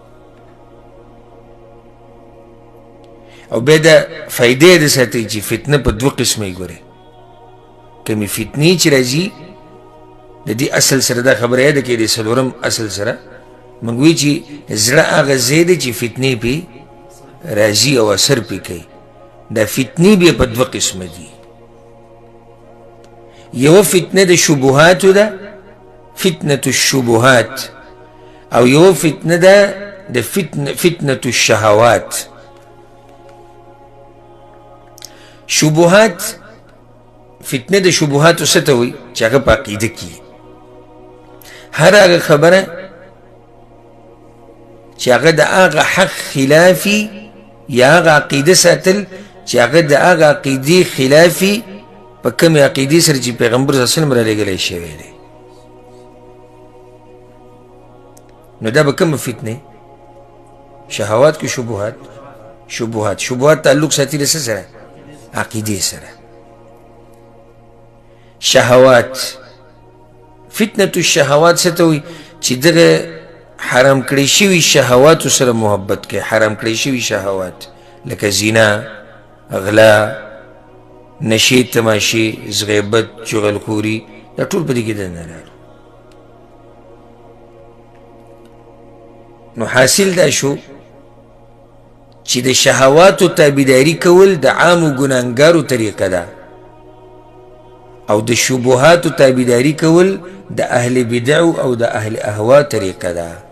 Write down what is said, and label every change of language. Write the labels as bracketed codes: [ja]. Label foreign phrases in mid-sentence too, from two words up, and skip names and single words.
[ps] او بیا دا فایده یې د ساتئ چې فتنه په دوه قسمه یې ګورئ کمې فتنې چې راځي د دې اصل سره دا خبره یاده کړئ د څلورم اصل سره موږ وایو چې زړه هغه ځای دی چې فتنې پې راځي او اثر پې کوي دا فتنې بیا په دوه قسمه دي یوه فتنه د شبهاتو ده [ar] فتنة الشبهات [ps] او یوه فتنه ده د [ar] فتنة الشهوات [ps] شبهات فتنه د شبهاتو څه ته وایي چې هغه په عقیده کې هر هغه خبره چې هغه د هغه حق خلافي یا هغه عقیده ساتل چې هغه د هغه عقیدې خلافي په کومې عقیدې سره چې پیغمبر [ar] صلی الله علیه وسلم [ps] رالیږلی شوی دی نو دا به کومه فتنه شهوات کې شبهات تعلق ساتي له څه سره عقیدې سره شهوات [ar] فتنة الشهوات [ps] څه ته وایي چې دغه حرام کړی شوي شهواتو سره محبت کوي حرام کړی شوي شهوات لکه زنا غلا نشې تماشې زغیبت چغلخوري دا ټول په دې کې دننه راغلي نو حاصل دا شو چې د شهواتو تابعداري کول د عامو ګناهګارو طریقه ده او د شبهاتو تابعداري کول د اهل بدعو او د اهل اهوا طریقه ده